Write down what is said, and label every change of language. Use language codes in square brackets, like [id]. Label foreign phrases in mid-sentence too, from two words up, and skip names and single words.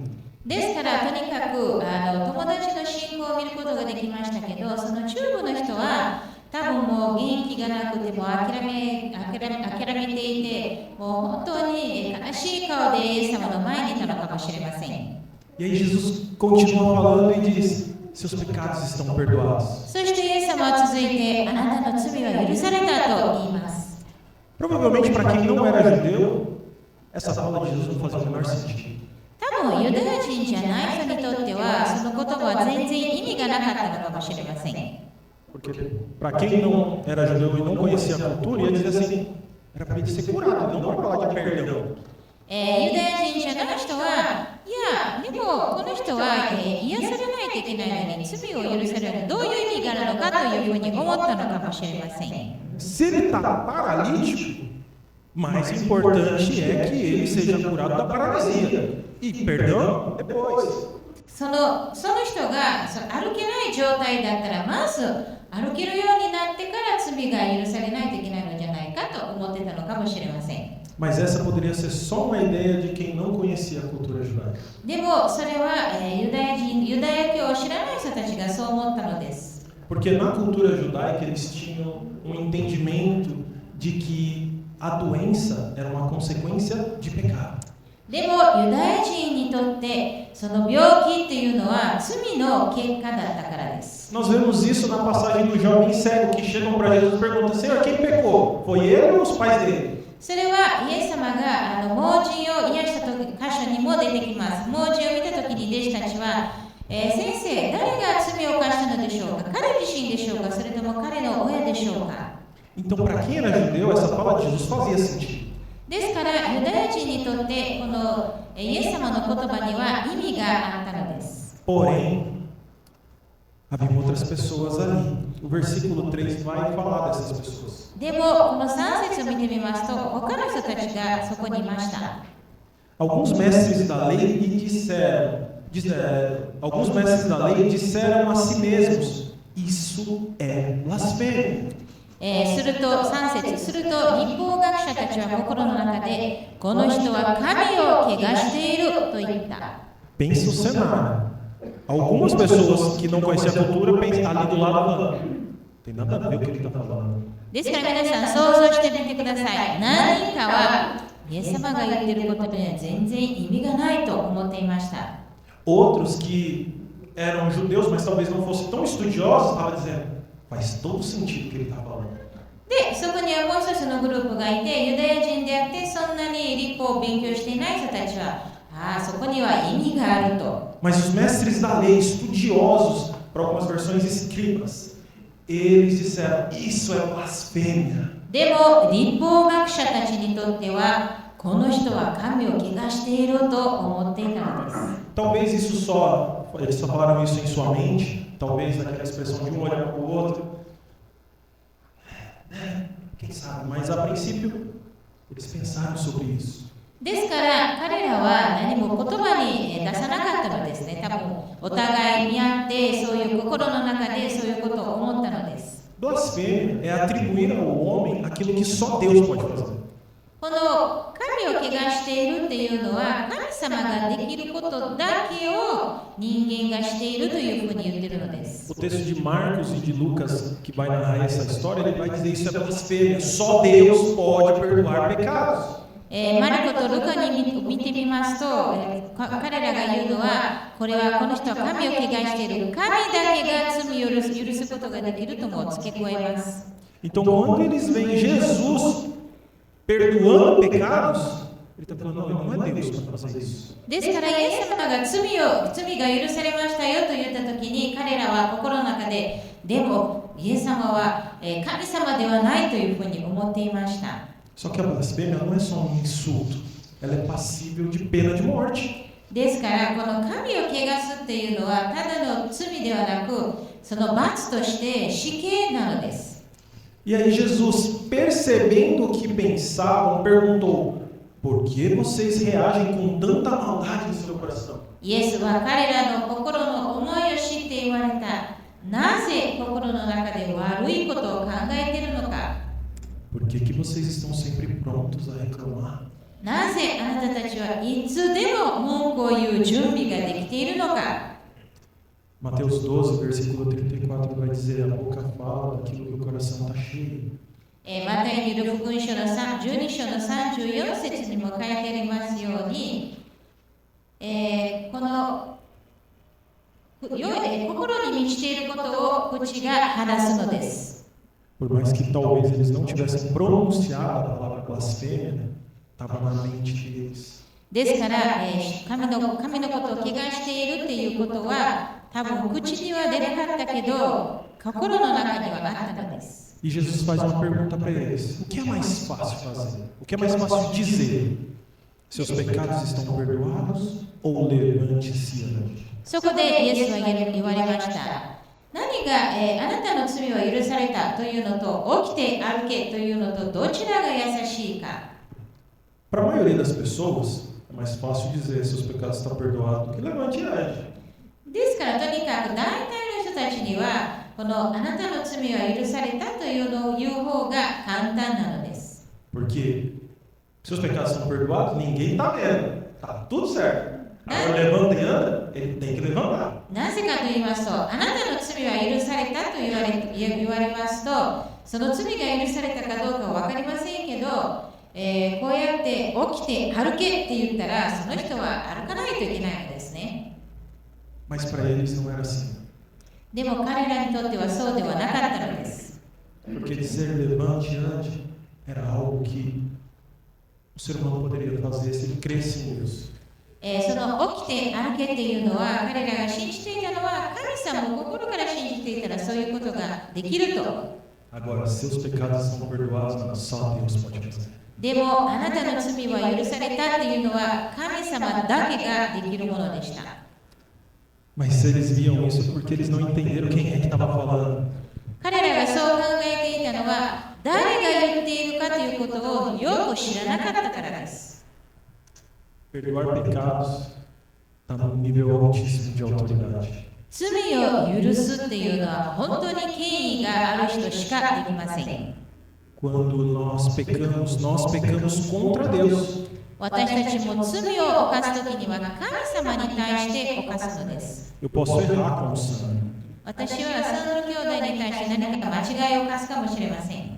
[ja] ですから、とにかく友達の信仰を見ることができましたけど、その中部の人は多分もう元気がなくても諦めていて、もう本当に悲しい顔でイエス様の前にいたのかもしれません。 [pt] E aí Jesus continua falando e diz: seus pecados estão perdoados. [ja] そしてイエス様は続いて、あなたの罪は許されたと言います。 [pt] Provavelmente para quem não era judeu, essa fala de Jesus não fazia o menor sentido. [ja] 多分ユダヤ人じゃない人にとっては、その言葉は全然意味がなかったのかもしれません。 [pt] Porque para quem não era judeu e não conhecia a cultura, ia dizer assim: era para ele ser curado, não para falar de perdão. [ja] ユダヤ人じゃない人は、いや、でもこの人は、癒されないといけないのに罪を許される、どういう意味があるのかというふうに思ったのかもしれません。 [pt] Se ele está paralítico, mais importante é que ele seja curado da paralisia. E perdão depois. [ja] その人が歩けない状態だったら、まず歩けるようになってから罪が許されないといけないのじゃないかと思ってたのかもしれません。 [pt] Mas essa poderia ser só uma ideia de quem não conhecia a cultura judaica. [ja] でもそれは、ユダヤ教を知らない人たちがそう思ったのです。 [pt] Porque na cultura judaica eles tinham um entendimento de que a doença era uma consequência de pecado. [ja] でもユダヤ人にとってその病気というのは罪の結果だったからです。 [pt] Nós vemos isso na passagem do jovem cego que chegam para Jesus e perguntam: Senhor, quem pecou? Foi ele ou os pais dele? [ja] それはイエス様が盲人を癒した箇所にも出てきます。盲人を見たときに弟子たちは、先生、誰が罪を犯したのでしょうか？彼自身でしょうか？それとも彼の親でしょうか？ [pt] Então, para quem era judeu, essa fala de Jesus fazia sentido. [ja] ですからユダヤ人にとってこのイエス様の言葉には意味があったのです。 [pt] Porém, havia outras pessoas ali. O versículo 3 vai falar dessas pessoas. [ja] でもこの3節を見てみますと、他の人たちがそこにいました。 [pt] Alguns mestres da lei disseram a si mesmos: isso é blasfêmia. [ja] すると3節、すると立法学者たちは心の中で、この人は神を汚していると言った。 [pt] Pensa o cenário. Algumas pessoas que não conheciam a cultura pensam ali do lado falando: tem nada a ver o que ele está falando. [ja] ですから皆さん想像してみてください。何人かはイエス様が言っていることには全然意味がないと思っていました。 [pt] Outros que eram judeus, mas talvez não fossem tão estudiosos, estavam dizendo: faz todo sentido o que ele está falando. [ja] で、そこにはもう一つのグループがいて、ユダヤ人であってそんなに立法を勉強していない人たちは、そこには意味があると。 [pt] Mas os mestres da lei, estudiosos, para algumas versões escribas, eles disseram: isso é blasfêmia. [ja] でも立法学者たちにとっては、この人は神を汚していると思っていたのです。 [pt] Talvez eles só falaram isso em sua mente, talvez naquela expressão de um olhar para o outro. Quem sabe? Mas a princípio, eles pensaram sobre isso. [ja] ですから彼らは何も言葉に出さなかったのですね。多分お互い見合ってそういう心の中でそういうことを思ったのです。 [pt] Blasfêmia é atribuir ao homem aquilo que só Deus pode fazer. [ja] この神を汚しているっていうのは神様ができることだけを人間がしているというふうに言っているのです。 [pt] O texto de Marcos e de Lucas, que vai narrar essa história, ele vai dizer: isso é blasfêmia. Só Deus pode perdoar pecados. [ja] マルコとルカに見てみますと、彼らが言うのは、この人は神を汚している。神だけが罪を許すことができるとも付け加えます。 [pt] Então, quando eles veem Jesus perdoando pecados, ele está falando: não é Deus para fazer isso. [ja] ですから、イエス様が罪が許されましたよと言ったときに、彼らは心の中で、でも、イエス様は神様ではないというふうに思っていました。 [pt] Só que a blasfêmia não é só um insulto, ela é passível de pena de morte. [ja] ですから、この神を汚すっていうのは、ただの罪ではなく、その罰として死刑なのです。 [pt] E aí Jesus, percebendo o que pensavam, perguntou: por que vocês reagem com tanta maldade em seu coração? [ja] イエスは彼らの心の思いを知って言われた。なぜ心の中で悪いことを考えているのか。 [pt] Por que vocês estão sempre prontos a reclamar? [ja] なぜあなたたちはいつでも文句を言う準備ができているのか。 [pt] Mateus 12, versículo 34 vai dizer: a boca fala daquilo que o coração está cheio. [ja] マタイによる福音書の12章の34節にも書いてありますように、この心に満ちていることを口が話すのです。 [pt] Por mais que talvez eles não tivessem pronunciado a palavra blasfêmia, estava na mente deles. [ja] ですから、神のことを汚しているということは多分口には出なかったけど心の中にはあったのです。 [pt] E Jesus faz uma pergunta para eles: o que é mais fácil fazer? O que é mais fácil dizer? Seus pecados estão perdoados ou levante-se e ande? [ja] そこでイエスは言われました。何が、あなたの罪は許されたというのと起きて歩けというのとどちらが優しいか。 [pt] Para a maioria das pessoas, é mais fácil dizer seus pecados estão perdoados do que levante e ande. [ja] ですからとにかく大体の人たちにはこのあなたの罪は許されたというのを言う方が簡単なのです。 [pt] Porque seus pecados são perdoados, ninguém está vendo. Tá tudo certo. Agora levanta e anda, ele tem que levantar. [ja] なぜかと言いますと、あなたの罪は許されたと言われますと、その罪が許されたかどうかは分かりませんけど、こうやって起きて歩けって言ったら、その人は歩かないといけないのですね。 [pt] Mas para eles não era assim. [ja] でも彼らにとってはそうではなかったのです。 [pt] Porque dizer levante e ande era algo que o ser humano poderia fazer se ele cresce em Deus. [ja] その起きて歩けっていうのは、彼らが信じていたのは、神様を心から信じていたらそういうことができると。 [pt] Agora, seus pecados são perdoados, só Deus pode fazer. [ja] でも、あなたの罪は許されたっていうのは、神様だけができるものでした。 [pt] Mas eles viam isso porque eles não entenderam quem é que estava falando. [ja] 彼らがそう考えていたのは、誰が言っているかということをよく知らなかったからです。 [pt] Perdoar pecados está num nível altíssimo de autoridade. [ja] 罪を許すっていうのは本当に権威がある人しかできません。 [pt] Quando nós pecamos contra Deus. [ja] 私たちも罪を犯すときには神様に対して犯すのです。 [pt] Eu posso errar com o sangue. [ja] 私はサンド兄弟に対して何か間違いを犯すかもしれません。